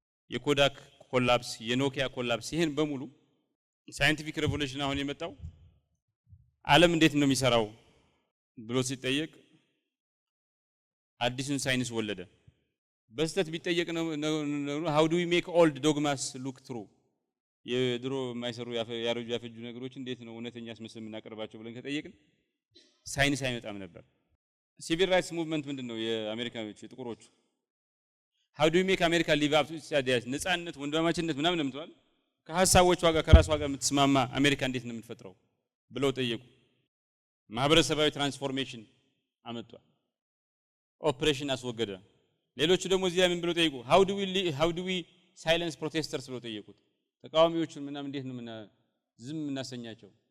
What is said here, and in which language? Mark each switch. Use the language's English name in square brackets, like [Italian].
[Amharic] የኮዳክ ኮላፕስ፣ የኖኪያ ኮላፕስ፣ ይሄን በሙሉ ሳይንቲፊክ ሬቮሉሽን አሁን የመጣው ዓለም እንዴት ነው የሚሰራው ብሎ ሲጠየቅ አዲሱን ሳይንስ ወለደ። በስተት ቢጠየቅ ነው [English] how do we make old dogmas look true? [Amharic] የድሮ የማይሰሩ ያረጁ ያፈጁ ነገሮች እንዴት ነው እውነተኛ አስመስለን የምናቀርባቸው ብለን ከጠየቅን ሳይንስ አይመጣም ነበር። ሲቪል ራይትስ ሙቭመንት ምንድነው? የአሜሪካኖች የጥቁሮቹ [English] how do we make America live up to its ideals? [Amharic] ነፃነት፣ ወንድማማችነት ምናምን እንደምትባል ከሐሳቦቿ ጋር ከራሷ ጋር የምትስማማ አሜሪካ እንዴት ነው የምትፈጥረው ብለው ጠየቁ። ማህበረሰባዊ ትራንስፎርሜሽን አመጣ። ኦፕሬሽን አስወገደ። ሌሎቹ ደግሞ እዚህ ላይ ምን ብለው ጠይቁ? [English] how do we silence protesters [Amharic] ብለው ጠየቁት። ተቃዋሚዎቹን ምናምን እንዴት ነው ዝም እናሰኛቸው?